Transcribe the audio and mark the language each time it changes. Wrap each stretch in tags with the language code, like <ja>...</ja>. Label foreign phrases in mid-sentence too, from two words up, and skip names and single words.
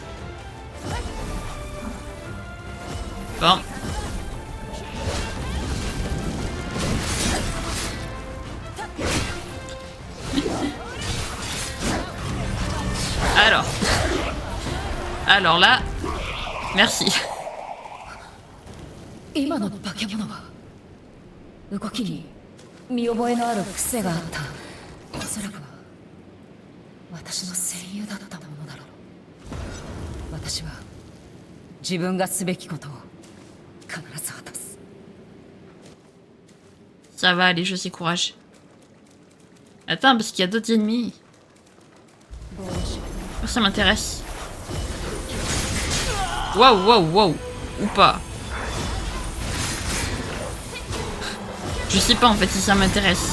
<fr>Bon. Alors là, merci.</fr> <ja>今の化け物は動きに見覚えのある癖があった。おそらくは私の戦友だったものだろう。私は自分がすべきことを必ず果たす。</ja> <fr>Ça va aller, je sais, courage. Attends, parce qu'il y a d'autres ennemis. Oh, ça m'intéresse. Waouh, waouh, waouh. Ou pas. Je sais pas en fait si ça m'intéresse.</fr>